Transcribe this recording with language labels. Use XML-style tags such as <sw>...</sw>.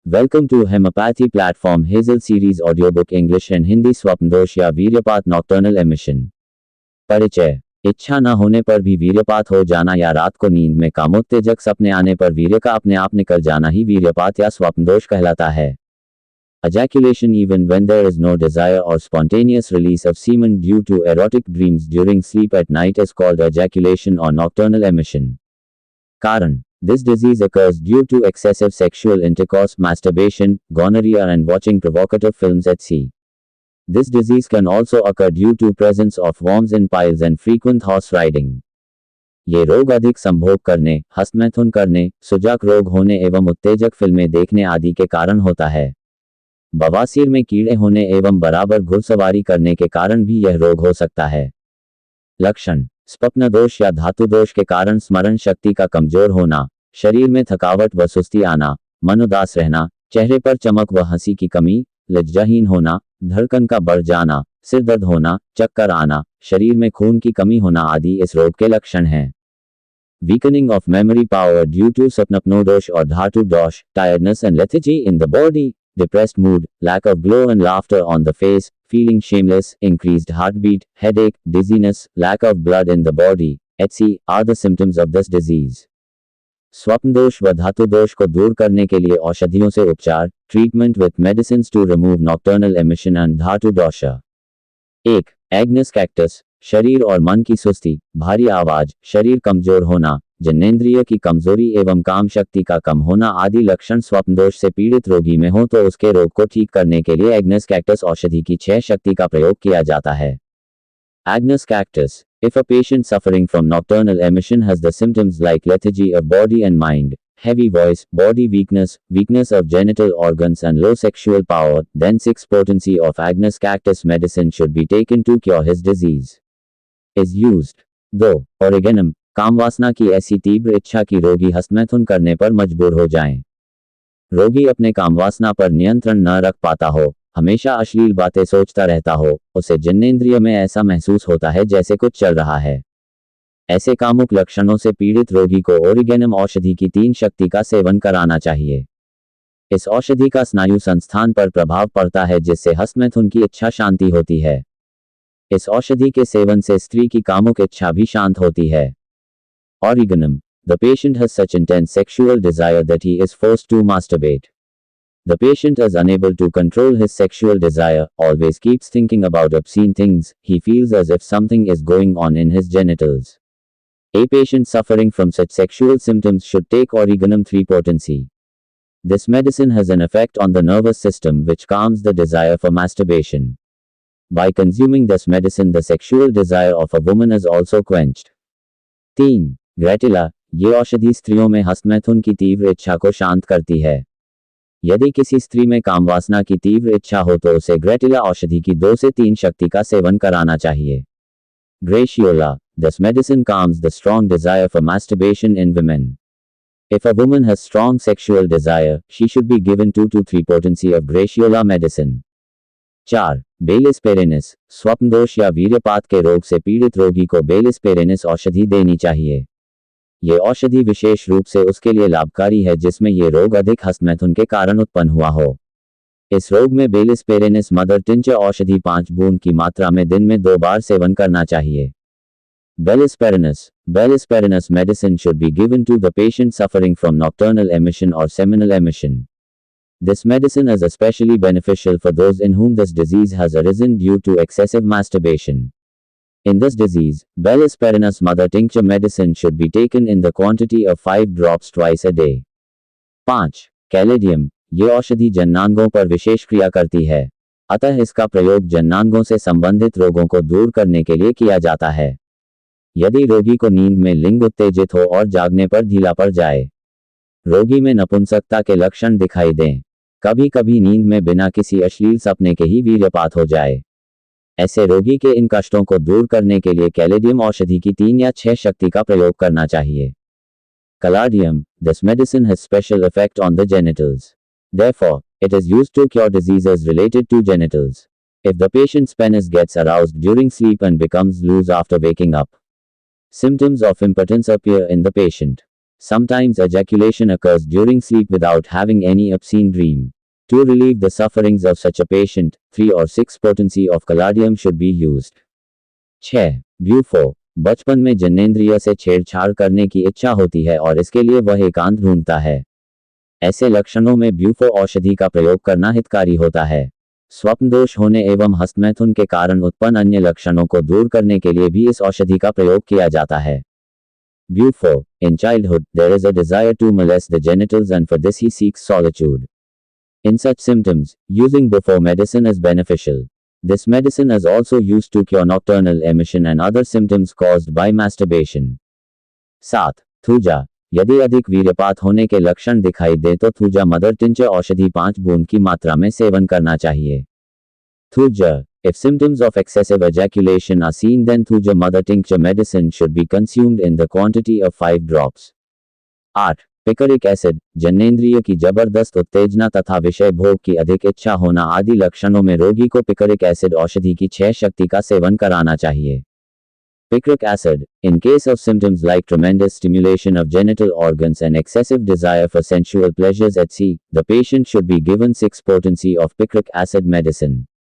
<en>Welcome to Homeopathy Platform Hazel Series Audiobook English and Hindi</en> <hi>स्वप्नदोष या वीर्यपात nocturnal emission. परिचय। इच्छा न होने पर भी वीर्यपात हो जाना या रात को नींद में कामोत्तेजक सपने आने पर वीर्य का अपने आप निकल जाना ही वीर्यपात या स्वप्नदोष कहलाता है।</hi> <en>Ejaculation even when there is no desire or spontaneous release of semen due to erotic dreams during sleep at night is called ejaculation or nocturnal emission.</en> <hi>कारण।</hi> <en>This disease occurs due to excessive sexual intercourse, masturbation, gonorrhea and watching provocative films at sea. This disease can also occur due to presence of worms in piles and frequent horse riding.</en> <hi>ये रोग अधिक संभोग करने, हस्तमैथुन करने, सुजाक रोग होने एवं उत्तेजक फिल्में देखने आदि के कारण होता है। बवासीर में कीड़े होने एवं बराबर घुड़सवारी करने के कारण भी यह रोग हो सकता है। लक्षण। स्वप्न दोष या धातु दोष के कारण स्मरण शक्ति का कमजोर होना, शरीर में थकावट व सुस्ती आना, मन उदास रहना, चेहरे पर चमक व हंसी की कमी, लज्जाहीन होना, धड़कन का बढ़ जाना, सिर दर्द होना, चक्कर आना, शरीर में खून की कमी होना आदि इस रोग के लक्षण हैं।</hi> <en>Weakening of memory power due to</en> <hi>स्वप्नोदोष और धातु दोष,</hi> <en>tiredness and lethargy in the body, depressed mood, lack of glow and laughter on the face, feeling shameless, increased heartbeat, headache, dizziness, lack of blood in the body, etc. are the symptoms of this disease.</en> <hi>स्वप्नदोष व धातु दोष को दूर करने के लिए औषधियों से उपचार,</hi> <en>treatment with medicines to remove nocturnal emission and</en> <hi>धातु दोष। 1. Agnus cactus. शरीर और मन की सुस्ती, भारी आवाज, शरीर कमजोर होना, जननेंद्रिय की कमजोरी एवं काम शक्ति का कम होना आदि लक्षण स्वप्नदोष से पीड़ित रोगी में हो तो उसके रोग को ठीक करने के लिए एग्नस कैक्टस औषधि की 6 शक्ति का प्रयोग किया जाता है।</hi> <en>Agnus cactus. If a patient suffering from nocturnal emission has the symptoms like lethargy of body and mind, heavy voice, body weakness, weakness of genital organs and low sexual power, then 6 potency of Agnus cactus medicine should be taken to cure his disease. Is used. 2. Origanum.</en> <hi>कामवासना की ऐसी तीव्र इच्छा की रोगी हस्तमैथुन करने पर मजबूर हो जाएं। रोगी अपने कामवासना पर नियंत्रण न रख पाता हो, हमेशा अश्लील बातें सोचता रहता हो, उसे जननेंद्रिय में ऐसा महसूस होता है जैसे कुछ चल रहा है। ऐसे कामुक लक्षणों से पीड़ित रोगी को ओरिगेनम औषधि की 3 शक्ति का सेवन कराना चाहिए। इस औषधि का स्नायु संस्थान पर प्रभाव पड़ता है जिससे हस्तमैथुन की इच्छा शांति होती है। इस औषधि के सेवन से स्त्री की कामुक इच्छा भी शांत होती है।</hi> <en>Origanum. The patient has such intense sexual desire that he is forced to masturbate. The patient is unable to control his sexual desire, always keeps thinking about obscene things, he feels as if something is going on in his genitals. A patient suffering from such sexual symptoms should take Origanum 3 potency. This medicine has an effect on the nervous system which calms the desire for masturbation. By consuming this medicine the sexual desire of a woman is also quenched.</en> <hi>3. ग्रेटिला। ये औषधि स्त्रियों में हस्तमैथुन की तीव्र इच्छा को शांत करती है। यदि किसी स्त्री में कामवासना की तीव्र इच्छा हो तो उसे ग्रेटिला औषधि की 2 से 3 शक्ति का सेवन कराना चाहिए। ग्रेशियोला।</hi> <en>This medicine calms the strong desire for masturbation in women. If a woman has strong sexual desire, she should be given 2 to 3 potency of Graciola medicine.</en> <hi>4. बेलिस पेरेनिस। स्वप्नदोष या वीर्यपात के रोग से पीड़ित रोगी को बेलिस पेरेनिस औषधि देनी चाहिए। ये औषधि विशेष रूप से उसके लिए लाभकारी है जिसमें ये रोग अधिक हस्तमैथुन के कारण उत्पन्न हुआ हो। इस रोग में बेलिस पेरेनिस मदर टिंचर औषधि 5 बूंद की मात्रा में दिन में 2 बार सेवन करना चाहिए।</hi> <en>Bellis perennis medicine should be given to the patient suffering from nocturnal emission or seminal emission. This medicine is especially beneficial for those in whom this disease has arisen due to excessive masturbation. In this disease, Bellis perennis mother tincture medicine should be taken in the quantity of 5 drops twice a day.</en> <hi>5. Caladium. ये औषधि जननांगों पर विशेष क्रिया करती है, अतः इसका प्रयोग जननांगों से संबंधित रोगों को दूर करने के लिए किया जाता है। यदि रोगी को नींद में लिंग उत्तेजित हो और जागने पर ढीला पड़ जाए, रोगी में नपुंसकता के लक्षण दिखाई दें, कभी कभी नींद में बिना किसी अश्लील सपने के ही वीर्यपात हो जाए, ऐसे रोगी के इन कष्टों को दूर करने के लिए कैलेडियम औषधि की 3 या 6 शक्ति का प्रयोग करना चाहिए।</hi> <en>Caladium. This medicine has special effect on the genitals. Therefore, it is used to cure diseases related to genitals. If the patient's penis gets aroused during sleep and becomes loose after waking up, symptoms of impotence appear in the patient. Sometimes ejaculation occurs during sleep without having any obscene dream. To relieve the sufferings of such a patient, 3 or 6 potency of caladium should be used.</en> <hi>6. ब्यूफो। बचपन में जनेंद्रिय से छेड़छाड़ करने की इच्छा होती है और इसके लिए वह एकांत ढूंढता है। ऐसे लक्षणों में ब्यूफो औषधि का प्रयोग करना हितकारी होता है। स्वप्न दोष होने एवं हस्तमैथुन के कारण उत्पन्न अन्य लक्षणों को दूर करने के लिए भी इस औषधि का प्रयोग किया जाता है।</hi> <en>Bufo. In childhood, there is a desire to molest the genitals and for this he seeks solitude. In such symptoms, using Bufo medicine is beneficial. This medicine is also used to cure nocturnal emission and other symptoms caused by masturbation.</en> <hi>7. Thuja. यदि अधिक वीर्यपात होने के लक्षण दिखाई दे तो thuja mother tincture औषधि 5 बूंद की मात्रा में सेवन करना चाहिए। Thuja.</hi> <en>If symptoms of excessive ejaculation are seen, then Thuja mother tincture medicine should be consumed in the quantity of 5 drops.</en> <hi>8. पिकरिक acid. जनेंद्रिय की जबरदस्त उत्तेजना तथा विषय भोग की अधिक इच्छा होना आदि लक्षणों में रोगी को पिकरिक एसिड औषधि की 6 शक्ति का सेवन कराना चाहिए।</hi> <en>Picric acid. In case of symptoms like tremendous stimulation of genital organs and excessive desire for sensual pleasures at sea, the patient should be given 6 potency of picric acid medicine.</en>